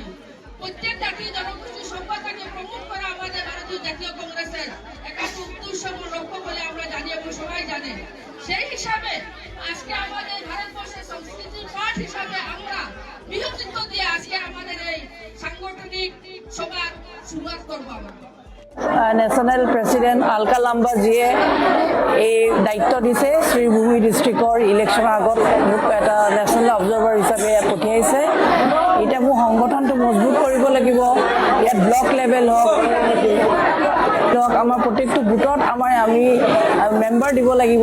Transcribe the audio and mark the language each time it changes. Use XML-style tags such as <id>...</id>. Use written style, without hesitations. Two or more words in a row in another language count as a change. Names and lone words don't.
<bn>প্রত্যেক জাতি জনগোষ্ঠীর সভ্যতাকে প্রমোট করা আমাদের ভারতীয় জাতীয় কংগ্রেসের একান্ত উদ্দেশ্য এবং লক্ষ্য বলে আমরা জানি এবং সবাই জানে। সেই হিসাবে আজকে আমাদের ভারতবর্ষের সংস্কৃতির পাঠ হিসাবে আমরা বিহু নৃত্য দিয়ে আজকে আমাদের এই শুরুয়াত করবো আমরা।</bn> <en>National President</en> <as>আলকা লাম্বাজীয়ে এই দায়িত্ব দিছে শ্ৰীভূমি</as> <en>district election</en> <as>আগত মোক এটা</as> <en>national observer</en> <as>হিচাপে ইয়াত পঠিয়াইছে। এতিয়া মোৰ সংগঠনটো মজবুত কৰিব লাগিব। ইয়াত</as> <en>block level</en> <as>হওক আমাৰ প্ৰত্যেকটো গোটত আমি মেম্বাৰ দিব লাগিব।</as>